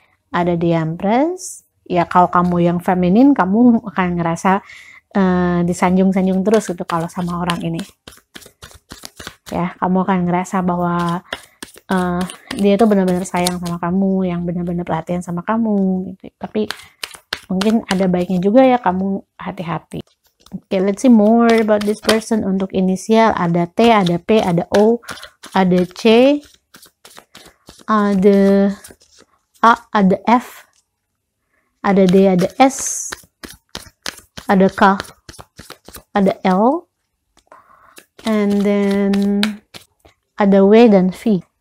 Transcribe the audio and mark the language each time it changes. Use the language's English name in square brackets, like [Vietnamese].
[Indonesian] Ada The Empress. Ya kalau kamu yang feminin, kamu akan ngerasa disanjung-sanjung terus gitu kalau sama orang ini. Ya, kamu akan ngerasa bahwa dia itu benar-benar sayang sama kamu, yang benar-benar perhatian sama kamu gitu. Tapi mungkin ada baiknya juga ya kamu hati-hati. [English] Oke, let's see more about this person. [Indonesian] Untuk inisial ada T, ada P, ada O, ada C, ada A, ada F, ada D, ada S, ada K, ada L, [English] and then [Indonesian] ada W dan V.